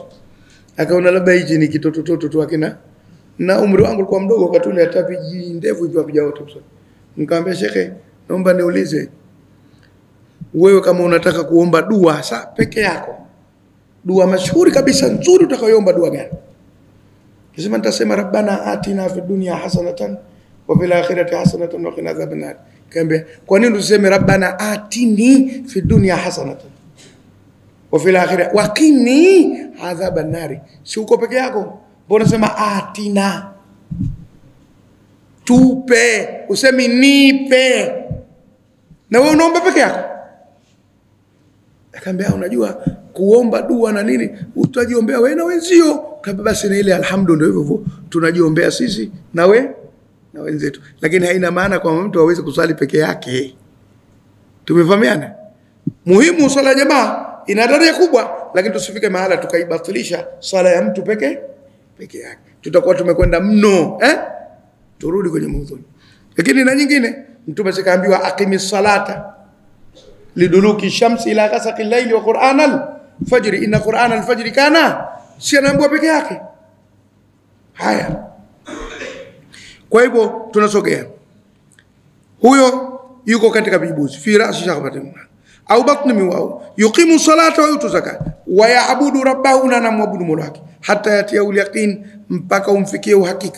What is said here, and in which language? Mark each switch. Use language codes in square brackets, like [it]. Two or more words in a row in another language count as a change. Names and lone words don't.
[sw] Akaona labda hichi ni kitoto tu akina, na umri wangu ulikuwa mdogo wakati ule, hata ndevu hivyo havijaota. Nikamwambia shekhe, naomba niulize, wewe kama unataka kuomba dua saa peke yako, dua mashuhuri kabisa nzuri utakayoomba dua gani? Kisema nitasema [ar] ربنا آتنا في الدنيا حسنة وفي الآخرة حسنة وقنا عذاب النار. [sw] Kaambia kwa nini useme [ar] ربنا آتني في الدنيا حسنة وفي الآخرة وقني عذاب النار? [sw] Si uko peke yako, mbona unasema atina? Tupe, usemi nipe. Na wewe unaomba peke yako. Akaambia unajua kuomba dua na nini utajiombea wewe na wenzio. Kaambia basi na ile alhamdu ndio hivyo tunajiombea sisi na we na wenzetu, lakini haina maana kwa mtu aweze kusali peke yake. Tumefahamiana? Muhimu swala jamaa ina daraja kubwa, lakini tusifike mahala tukaibatilisha swala ya mtu peke yake, tutakuwa tumekwenda mno. Turudi kwenye mada. Lakini na nyingine mtume sikaambiwa [ar] أقم الصلاة لدلوك الشمس إلى غسق الليل وقرآن الفجر إن قرآن الفجر كان, [sw] si anaambiwa peke yake. Haya, kwa hivyo tunasogea, huyo yuko katika vibuzi [ar] في رأس شعفة أو بطن واد, يقيم الصلاة ويؤتي الزكاة ويعبد ربه, [sw] na namwabudu mola wake, [ar] حتى يأتيه اليقين, [sw] mpaka umfikie uhakika.